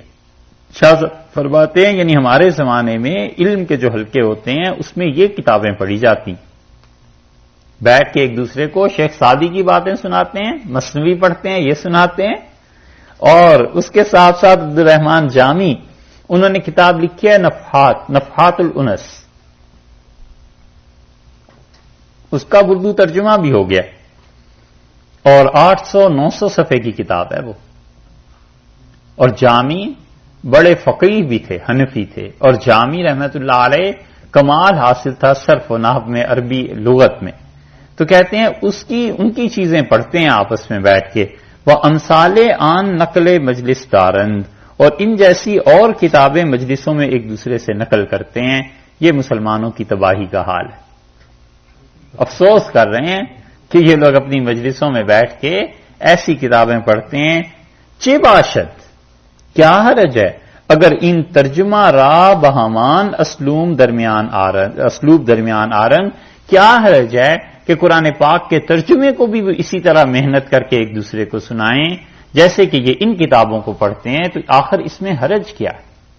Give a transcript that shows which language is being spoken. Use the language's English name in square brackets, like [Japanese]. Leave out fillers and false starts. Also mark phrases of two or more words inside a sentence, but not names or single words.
[Urdu] شاہ صاحب فرماتے ہیں یعنی ہمارے زمانے میں علم کے جو حلقے ہوتے ہیں اس میں یہ کتابیں پڑھی جاتی، بیٹھ کے ایک دوسرے کو شیخ سعدی کی باتیں سناتے ہیں، مثنوی پڑھتے ہیں، یہ سناتے ہیں، اور اس کے ساتھ ساتھ عبد الرحمان جامی انہوں نے کتاب لکھی ہے نفحات الانس، اس کا اردو ترجمہ بھی ہو گیا، اور 800-900 صفحے کی کتاب ہے وہ۔ اور جامی بڑے فقیہ بھی تھے، حنفی تھے، اور جامی [Arabic] رحمت اللہ علیہ [Urdu] کمال حاصل تھا صرف و نحو میں، عربی لغت میں، تو کہتے ہیں ان کی چیزیں پڑھتے ہیں آپس میں بیٹھ کے۔ [Persian] وہ امثال آن نقل مجلس دارند، [Urdu] اور ان جیسی اور کتابیں مجلسوں میں ایک دوسرے سے نقل کرتے ہیں۔ یہ مسلمانوں کی تباہی کا حال ہے۔ افسوس کر رہے ہیں کہ یہ لوگ اپنی مجلسوں میں بیٹھ کے ایسی کتابیں پڑھتے ہیں۔ [Persian] چہ باشد، [Urdu] کیا حرج ہے [Persian] اگر ان ترجمہ را بہمان اسلوب درمیان آرنگ، [Urdu] کیا حرج ہے کہ قرآن پاک کے ترجمے کو بھی اسی طرح محنت کر کے ایک دوسرے کو سنائیں جیسے کہ یہ ان کتابوں کو پڑھتے ہیں، تو آخر اس میں حرج کیا ہے؟